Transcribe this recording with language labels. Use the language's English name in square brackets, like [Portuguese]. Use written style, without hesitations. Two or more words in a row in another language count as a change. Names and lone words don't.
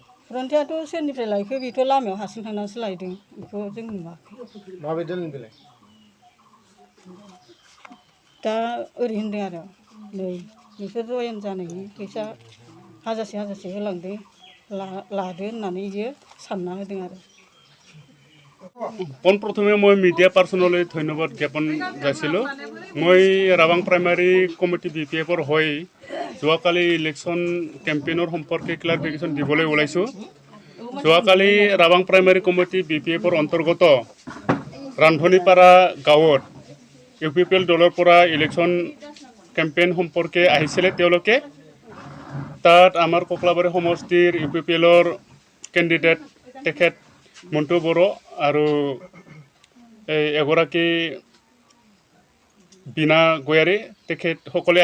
[Bodo] फरन्थायाथ' सोरनिफ्राय लायखो बेथ' लामायाव हारसिं थांनानैसो लायदों बेखौ जों नुवाखै माबे दोननो बेलाय दा ओरै होनदों आरो नै नोंसोर जयेन जानायनि फैसा 1000 होलांदो लादो होननानै बियो सानना होदों आरो [Assamese] পোনপ্ৰথমে মই মিডিয়া পাৰ্চনলৈ ধন্যবাদ জ্ঞাপন যাচিলোঁ মই ৰাবাং প্ৰাইমাৰী কমিটি BPF-ৰ হৈ যোৱাকালি ইলেকশ্যন কেম্পেইনৰ সম্পৰ্কে ক্লাৰিফিকেশ্যন দিবলৈ ওলাইছোঁ যোৱাকালি ৰাবাং প্ৰাইমাৰী কমিটি BPF-ৰ অন্তৰ্গত ৰান্ধনীপাৰা গাঁৱত UPPL দলৰ পৰা ইলেকশ্যন কেম্পেইন সম্পৰ্কে আহিছিলে তেওঁলোকে তাত আমাৰ ককলাবাৰী সমষ্টিৰ UPPL-ৰ কেণ্ডিডেট তেখেত মন্টু বড়ো আৰু এগৰাকী বিনা গয়াৰী তেখেতসকলে